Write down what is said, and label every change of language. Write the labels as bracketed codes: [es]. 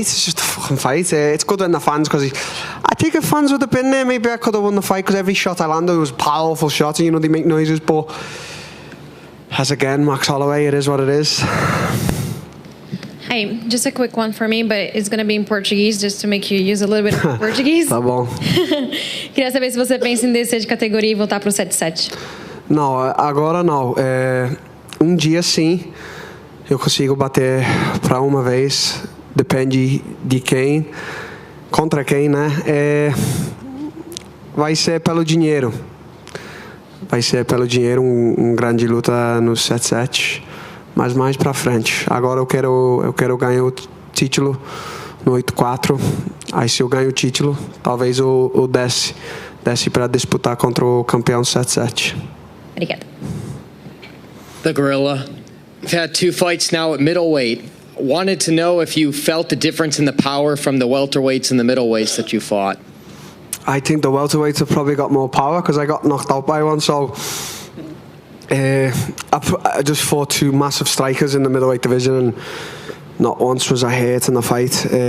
[en] It's just a fucking fight. It's good in the fans, because I think if fans would have been there, maybe I could have won the fight, because every shot I landed was powerful shots. And, they make noises. But as again, Max Holloway, it is what it is. Hi, just a quick one for me, but it's going to be in Portuguese, just to make you use a little bit of Portuguese. [pt] Tá bom. Queria saber se você pensa em descer de categoria e voltar pro 7-7. Não, agora não. Dia sim, eu consigo bater para uma vez. Depende de quem, contra quem, né? Vai ser pelo dinheiro. Vai ser pelo dinheiro grande luta no 7-7. Mas mais pra frente. Agora eu quero ganhar o título no 8-4. Aí se eu ganho o título, talvez eu desce para disputar contra o campeão 7-7. Obrigada. [en] The Gorilla. You've had 2 fights now at middleweight. Wanted to know if you felt the difference in the power from the welterweights and the middleweights that you fought. I think the welterweights have probably got more power, because I got knocked out by one, so I just fought 2 massive strikers in the middleweight division, and not once was I hurt in the fight.